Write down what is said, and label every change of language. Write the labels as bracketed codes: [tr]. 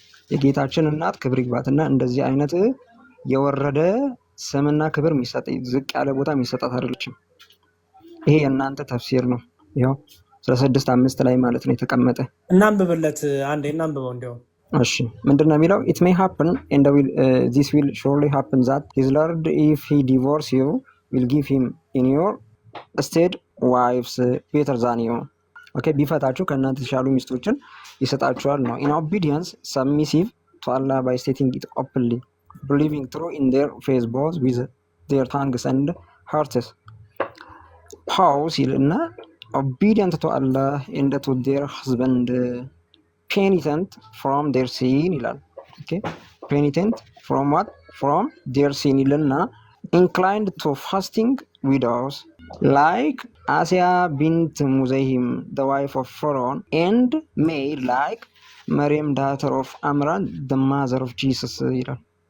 [am] የጌታችን እናት ክብር ይግባትና እንደዚህ አይነት የወረደ ስምና ክብር የሚሰጥ ዝቅ ያለ ቦታ የሚሰጣት አይደለችም። ይሄ የእናንተ ተፍሲር ነው። ይኸው 66:5 ላይ ማለት ነው የተቀመጠ። እናንብብለት አንዴ እናንብበው እንዲያው። እሺ ምንድነው የሚለው? [en] it may happen and this will surely happen that his lord if he divorce you will give him in your stead wives better than you. okay [am] ቢፈታችሁ ከእናንተ የተሻሉ ሚስቶችን ይሰጣችኋል ነው። [en] in obedience submissive to Allah by stating it openly, believing true in their faith both with their tongues and hearts. Pause ይልና obedient to Allah and to their husband, penitent from their sin ይላል። okay penitent from what? from their sin ይልና inclined to fasting widows like Asya bint Muzahim, the wife of Pharaoh, and made like Maryam, daughter of Amran, the mother of Jesus ይላል።